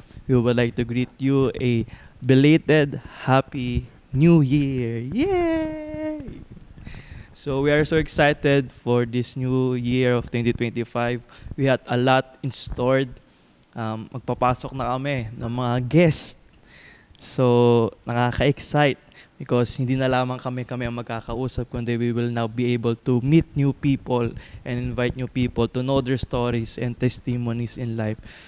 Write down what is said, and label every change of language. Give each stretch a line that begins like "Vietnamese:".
English: We would like to greet you a belated Happy New Year. Yay! So, we are so excited for this new year of 2025. We had a lot in stored.
Filipino: Magpapasok na kami ng mga guests.
English: So, nakaka-excite because
Filipino: hindi na lamang kami ang magkakausap, kundi
English: we will now be able to meet new people and invite new people to know their stories and testimonies in life.